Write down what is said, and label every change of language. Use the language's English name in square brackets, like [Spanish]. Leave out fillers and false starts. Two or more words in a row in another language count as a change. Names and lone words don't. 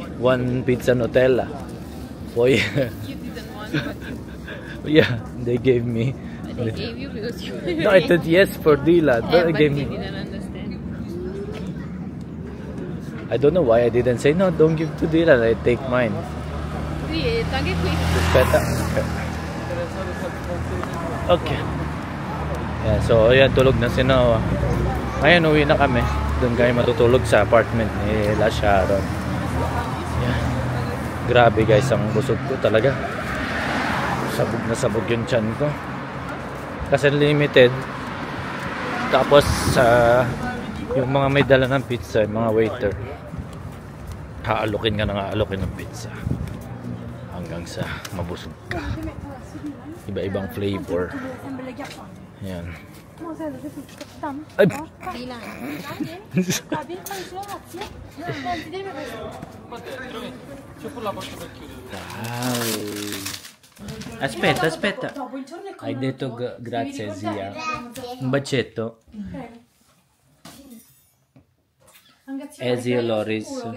[English] One pizza Nutella. Boy. You didn't want, but Yeah, they gave me. they gave you because you. No, I said yes for Dila. Yeah, They but gave they me. didn't understand. I don't know why I didn't say no. Don't give to Dila. I take mine. [Italian] Sì, anche qui. Aspetta. Okay. [Filipino] Yeah, so ayan, tulog na si Noah. Ngayon uwi na kami. Doon kayo matutulog sa apartment ni La Sharon. Yeah. Grabe guys, ang busog ko talaga. Sabog na sabog yung tiyan ko. Kasi limited. Tapos yung mga may dala ng pizza, yung mga waiter, haalokin ka na haalokin ng pizza hanggang sa mabusog ka. Iba-ibang flavor. Ayan. Ay! [Italian] Aspetta, aspetta. Hai detto grazie zia. Un bacetto. Zio Loris.